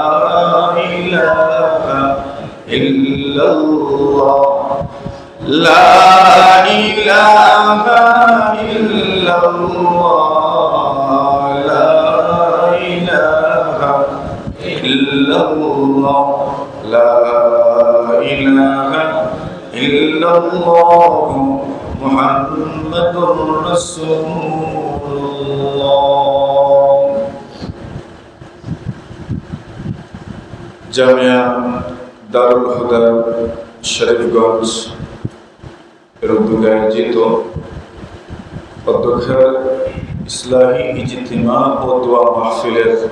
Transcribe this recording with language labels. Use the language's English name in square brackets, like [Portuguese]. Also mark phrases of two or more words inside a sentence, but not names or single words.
[Arabic] الہ الا اللہ، لا الہ الا اللہ، لا الہ الا اللہ، لا الہ الا اللہ محمد رسول اللہ۔ [Bangla] জামিয়া দারুল হুদা শরীফগঞ্জ এর উদ্যোগে আয়োজিত অধ্যক্ষের ইসলাহী ইজতিমা ও দোয়া মাহফিলের